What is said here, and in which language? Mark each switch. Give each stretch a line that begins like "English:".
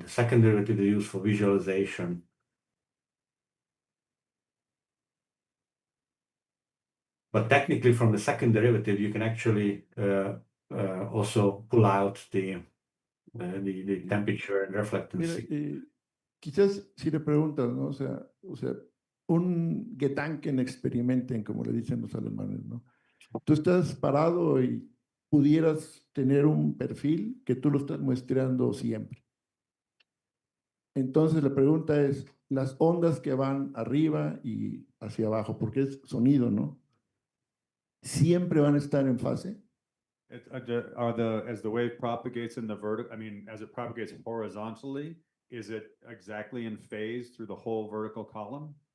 English: The second derivative is used for visualization. But technically, from the second derivative, you can actually also pull out the temperature and reflectance.
Spanish: Mira, quizás si le preguntas, ¿no? O sea, un Gedanken experimenten, como le dicen los alemanes, ¿no? Tú estás parado y pudieras tener un perfil que tú lo estás muestreando siempre. Entonces la pregunta es, las ondas que van arriba y hacia abajo, porque es sonido, ¿no? ¿Siempre van a estar en fase?
English: As the wave propagates in the vertical, I mean, as it propagates horizontally, is it exactly in phase through the whole vertical column?